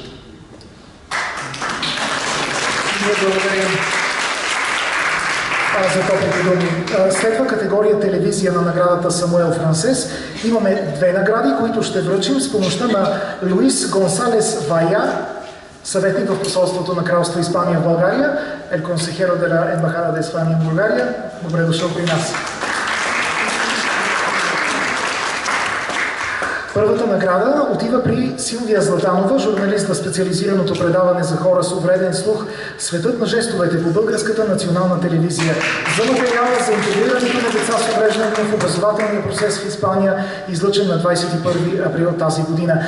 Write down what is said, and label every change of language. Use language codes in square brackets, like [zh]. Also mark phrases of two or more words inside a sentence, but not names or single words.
[bg] Ние благодарим за топлите думи. Следва категория телевизия на наградата Самуел Франсес. Имаме две награди, които ще връчим с помощта на Луис Гонсалес Вая, съветник в посолството на Кралство Испания в България, [es] el consejero de la Embajada de España en Bulgaria. [bg] Добре дошъл при нас. Първата награда отива при Силвия Златанова, журналист в специализираното предаване за хора с увреден слух "Светът на жестовете" по Българската национална телевизия за материала за интегрирането на деца с увреждания в образователния процес в Испания, излъчен на 21 април тази година.